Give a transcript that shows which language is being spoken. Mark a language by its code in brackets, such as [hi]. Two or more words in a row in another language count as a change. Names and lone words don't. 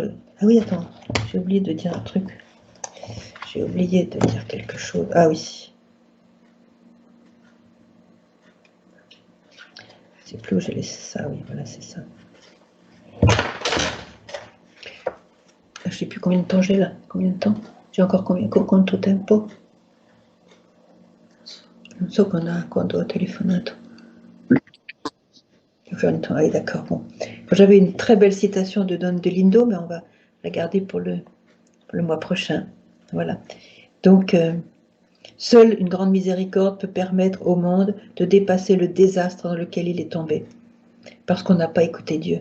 [fr] Ah oui, attends, j'ai oublié de dire un truc. J'ai oublié de dire quelque chose. Ah oui. Je ne sais plus où j'ai laissé ça. Oui, voilà, c'est ça. Je ne sais plus combien de temps j'ai là. Combien de temps? J'ai encore combien? [it] Quanto tempo? Non so quando telefonato. [fr] Ah oui, d'accord. Bon. J'avais une très belle citation de Don Delindo, mais on va la garder pour le mois prochain. Voilà. Donc, seule une grande miséricorde peut permettre au monde de dépasser le désastre dans lequel il est tombé, parce qu'on n'a pas écouté Dieu.